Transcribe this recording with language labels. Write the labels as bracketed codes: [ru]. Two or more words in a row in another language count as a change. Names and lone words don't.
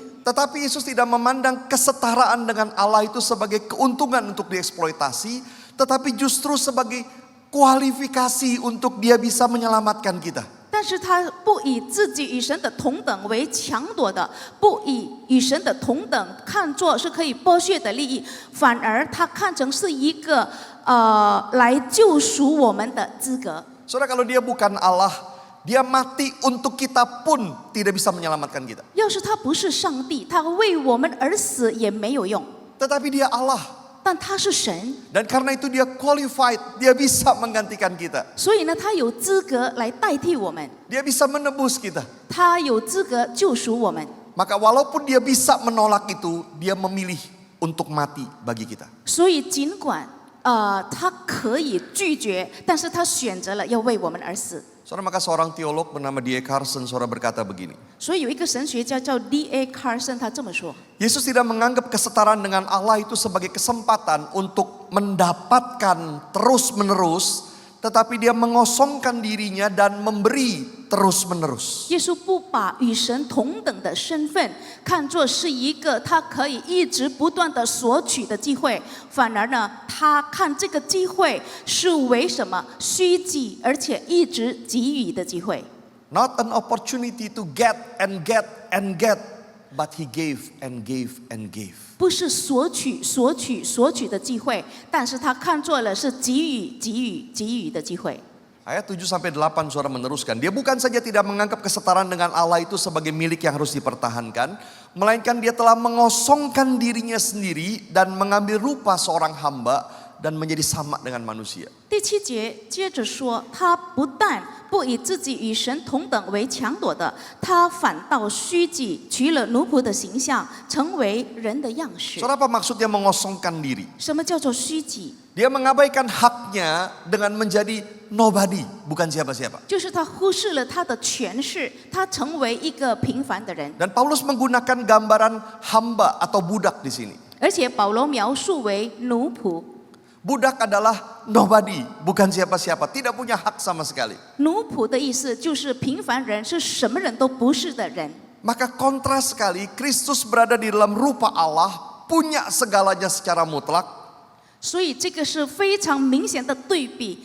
[id] Tetapi Yesus tidak memandang kesetaraan dengan Allah itu sebagai keuntungan untuk dieksploitasi, tetapi justru sebagai kualifikasi untuk dia bisa menyelamatkan kita. [zh] 但是他不以自己与神的同等为抢夺的，不以与神的同等看作是可以剥削的利益，反而他看成是一个来救赎我们的资格。 [id] Saudara, kalau dia bukan Allah, dia mati untuk kita pun tidak bisa menyelamatkan kita. [zh] 要是他不是上帝，他为我们而死也没有用。 [id] Tetapi dia Allah. [zh] 但他是神， [id] Dan karena itu dia qualified, dia bisa menggantikan kita. [zh] 所以呢，他有资格来代替我们， [id] Dia bisa menebus kita. [zh] 他有资格救赎我们。 [id] Maka walaupun dia bisa menolak itu, dia memilih untuk mati bagi kita. [zh] 所以尽管他可以拒绝，但是他选择了要为我们而死。 [id] Saudara, maka seorang teolog bernama D.A. Carson, saudara, berkata begini. [zh] 所以有一个神学家叫 D.A. Carson， 他这么说。 [id] Yesus tidak menganggap kesetaraan dengan Allah itu sebagai kesempatan untuk mendapatkan terus-menerus, tetapi dia mengosongkan dirinya dan memberi terus-menerus. [zh] 耶稣不把与神同等的身份看作是一个他可以一直不断的索取的机会，反而呢，他看这个机会是为什么虚己，而且一直给予的机会。 [en] Not an opportunity to get and get and get, but he gave and gave and gave. [zh] 不是索取、索取、索取的机会，但是他看作了是给予、给予、给予的机会。 [id] Ayat 7-8 saudara meneruskan. Dia bukan saja tidak menganggap kesetaraan dengan Allah itu sebagai milik yang harus dipertahankan, melainkan dia telah mengosongkan dirinya sendiri dan mengambil rupa seorang hamba dan menjadi sama dengan manusia. [zh] 第7节接着说，他不但不以自己与神同等为抢夺的，他反倒虚己，取了奴仆的形象，成为人的样式。 [id] Saudara, apa maksudnya mengosongkan diri? [zh] 什么叫做虚己？ [id] Dia mengabaikan haknya dengan menjadi nobody, bukan siapa-siapa. [zh] 就是他忽视了他的权势，他成为一个平凡的人。 [id] Dan Paulus menggunakan gambaran hamba atau budak di sini. [zh] 而且保罗描述为奴仆， [id] Budak adalah nobody, bukan siapa-siapa, tidak punya hak sama sekali. [zh] 奴仆的意思就是平凡人，是什么人都不是的人。 [id] Maka kontras sekali, Kristus berada di dalam rupa Allah, punya segalanya secara mutlak. [zh] 所以这个是非常明显的对比。